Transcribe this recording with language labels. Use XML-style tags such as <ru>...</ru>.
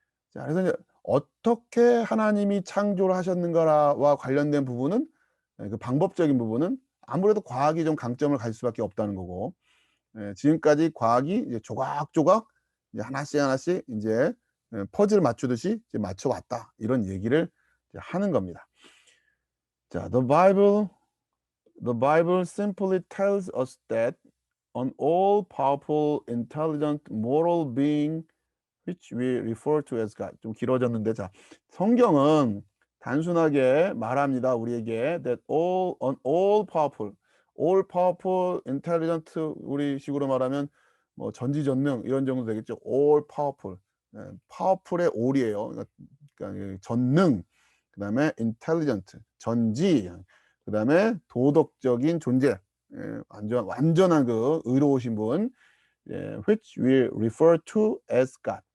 <ko>자 그래서 이제 어떻게 하나님이 창조를 하셨는가와 관련된 부분은 그 방법적인 부분은 아무래도 과학이 좀 강점을 가질 수밖에 없다는 거고 지금까지 과학이 이제 조각조각 이제 하나씩 인제 퍼즐 맞추듯이 이제 맞춰 왔다. 이런 얘기를 이제 하는 겁니다.</ko> <en>자 The Bible simply tells us that an all-powerful, intelligent, moral being which we refer to as God.</en> <ko>좀 길어졌는데 자 성경은 단순하게 말합니다. 우리에게</ko> <en>that an all powerful, intelligent</en> <ko>우리 식으로 말하면 뭐 전지전능 이런 정도 되겠죠. all powerful. powerful의 all이에요. 그러니까 전능 그다음에 intelligent 전지 그다음에 도덕적인 존재 완전한 그 의로우신 분</ko> <en>which we refer to as God.</en>